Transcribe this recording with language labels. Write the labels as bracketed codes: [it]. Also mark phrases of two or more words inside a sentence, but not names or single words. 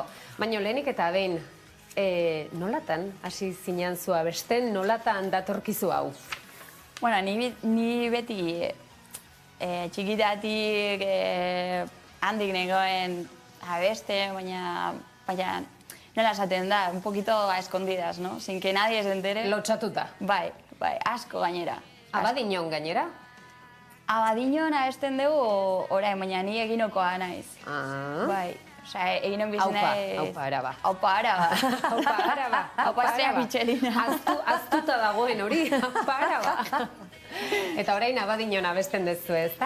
[eu] Baina lehenik eta behin, nolatan hasi zinean zu abesten, nolatan datorkizu hau? Bueno, ni beti txikitatik handik nengoen abeste, baina nola esaten da, [es] un poquito a escondidas, no? Sin que nadie se entere. [eu] Lotxatuta. Bai, asko gainera. Abadiñon gainera? Abadiñon abesten dugu orain, baina ni eginokoa naiz. Bai, eginon bizena... Aupa araba. Aupa araba. Aupa araba. Aupa estrea Michelina. Aztuta dagoen hori, aupa araba. Eta orain Abadiñon abesten dezu, ez da?